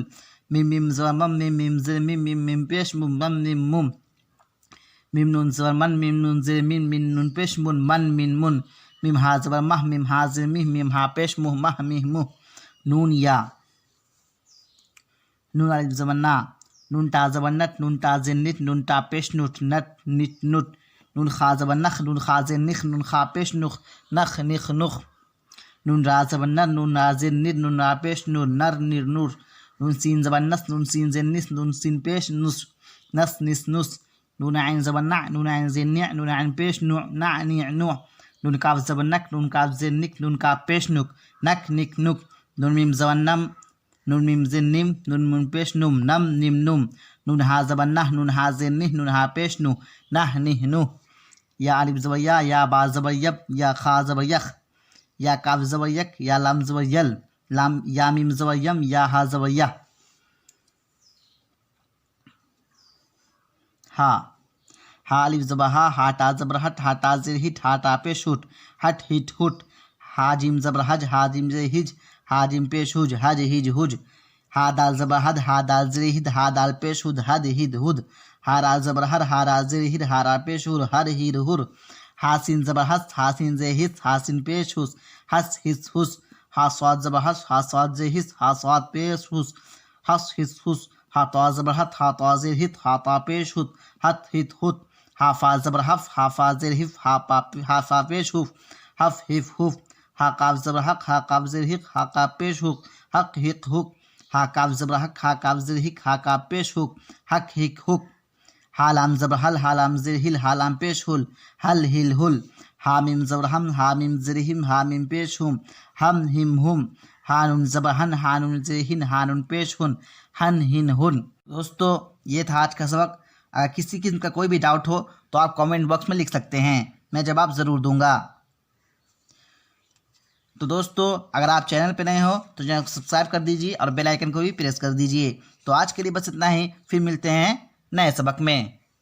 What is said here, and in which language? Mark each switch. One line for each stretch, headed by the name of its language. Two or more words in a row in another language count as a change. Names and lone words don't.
Hindi: मीम मीम ज़बर मम, मीम मीम ज़ेर मिम, मीम मीम पेश मुम, मम मिम मुम। मीम नून ज़बर मन, मीम नून ज़ेर मिन, मीम नून पेश मुन, मन मिन मुन। मीम हा ज़बर मह, मीम हा ज़ेर मिह, मीम हा पेश मुह, मह मिह मुह। नून या नून अलिफ ज़बर ना, नून टा ज़बर नट, नून टा ज़ेर निट, नून टा पेश नुट, नट निट नुट। नून खा ज़बर नख, नून खा ज़ेर निख, नून खा पेश नुख, नख निख नुख। नून रा ज़बर नर, नून रा ज़ेर निर, नून रा पेश नूर, नर निर नूर। नून सीन ज़बर नस, नून सीन ज़ेर निस, नून सीन पेश नुस, नस निस नुस। नून आइन ज़बर ना, नून आइन ज़ेर निया, नून आइन पेश नु, ना निया नु। नून काफ ज़बर नक, नून काफ ज़ेर निक, नून काफ पेश नुक, नक निक नुक। नून मीम ज़बर नम, नून मीम ज़ेर निम, नून मीम पेश नुम, नम निम नुम। नून हा ज़बर नह, नून हा ज़ेर निह, नून हा पेश नु, नह निह नु। या अलिफ ज़बर या बा ज़बर यब, या खा ज़बर यख, या काफ ज़बर यक, या लाम ज़बर यल, लाम या मीम ज़बर यम, या हा ज़बर या। हा अलिफ ज़बर हा ता ज़बर हट, हा ता ज़ेर हिट, हा ता पेश हुट, हट हिट हुट। हा जिम ज़बर हज, हा जिम ज़ेर हिज, हा जिम पेश हुज, हज हिज हुज। हा दाल ज़बर हद, हा दाल ज़ेर हिद, हा दाल पेश हुद, हद हिद हुद। हा रा ज़बर हर, हा रा ज़ेर हिर, हा रा पेश हुर, हर हिर हुर। हा सीन ज़बर हस, हा सीन ज़ेर हिस, हा सीन पेश हुस, हस हिस हुस। हा स्वाद ज़बर हस, हा स्वाद ज़ेर हिस, हा स्वाद पेश हुस, हस हिस हुस। हा तवा ज़बर हत, हा तवा ज़ेर हित, हा ता पेश हुत, हत हित हुत। हा फा ज़बर हफ, हा फा ज़ेर हिफ, हा फा पेश हुफ, हफ हिफ हुफ। हा काफ ज़बर हक, हा काफ ज़ेर हिक, हा काफ पेश हुक, हक हिक हुक। हा काफ ज़बर हक, हा काफ ज़ेर हिक, हा काफ पेश हुक, हक हिक हुक। हा लाम ज़बर हल, हा लाम ज़ेर हिल, हा लाम पेश हुल, हल हिल हुल। हा मीम ज़बर हम, हा मीम ज़ेर हिम, हा मीम पेश हुम, हम हिम हुम। हा नून ज़बर हन, हा नून ज़ेर हिन, हा नून पेश हुन, हन हिन हुन। दोस्तों ये था आज का सबक। अगर किसी किस्म का कोई भी डाउट हो तो आप
English: comment box
Hindi: में लिख सकते हैं, मैं जवाब ज़रूर दूंगा। तो दोस्तों अगर आप चैनल पे नए हो तो चैनल को सब्सक्राइब कर दीजिए और
English: bell icon
Hindi: को भी प्रेस कर दीजिए। तो आज के लिए बस इतना ही, फिर मिलते हैं नए सबक में।